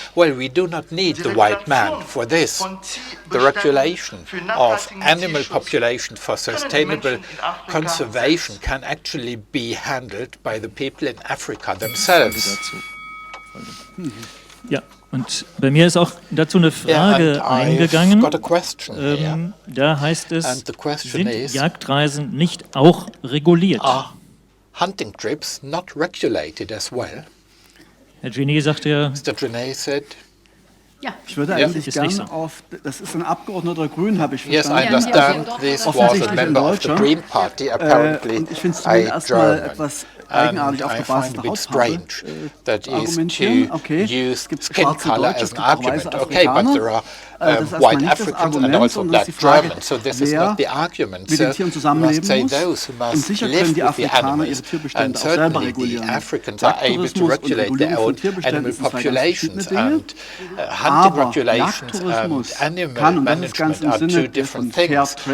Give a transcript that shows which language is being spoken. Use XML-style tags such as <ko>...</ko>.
<en>Well, we do not need the white man for this. The regulation of animal population for sustainable conservation can actually be handled by the people in Africa themselves.</en> <de>Ja, und bei mir ist auch dazu eine Frage eingegangen. Da heißt es, sind Jagdreisen nicht auch reguliert?</de> <en>Hunting trips not regulated as well?</en> <de>Herr Genet sagte ja.</de> <en>Mr. Genet said.</en> <de>Ja, ich würde eigentlich gerne auf, das ist ein Abgeordneter der Grünen, habe ich verstanden.</de> <en>Yes, I understand this was a member of the Green Party, apparently</en> <de>und ich finde es erstmal etwas eigenartig auf der Basis der Hautfarbe argumentieren. Okay, es gibt schwarze Deutsche, es gibt auch weiße Afrikaner.</de> <en>White Africans and also black Germans. So this is not the argument. So you must say those who must live with the animals, and certainly the Africans are able to regulate their own animal populations, and hunting regulations and animal management are two different things.</en>